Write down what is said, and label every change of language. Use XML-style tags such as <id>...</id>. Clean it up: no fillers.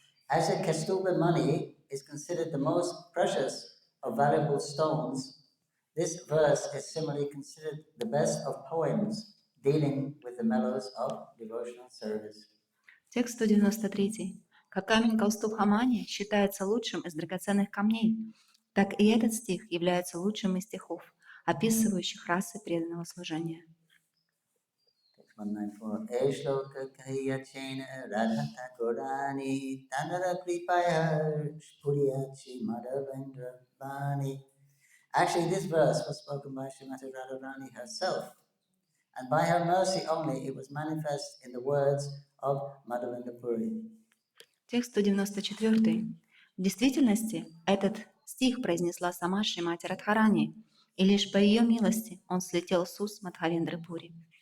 <en>As a Kastuba money is considered the most precious of valuable stones, this verse is similarly considered the best of poems dealing with the mellows of devotional service.</en> <ru>Текст 193. Как камень Каустубхамани считается лучшим из драгоценных камней, так и этот стих является лучшим из стихов, описывающих расы преданного служения.</ru> <en>194. Actually, this verse was spoken by Srimati Radharani herself, and by her mercy only it was manifest in the words of Madhavendra Puri.</en> <ru>Текст 194. В действительности, этот стих произнесла сама Шримати Радхарани, и лишь по ее милости он слетел с уст Мадхавендры Пури.</ru>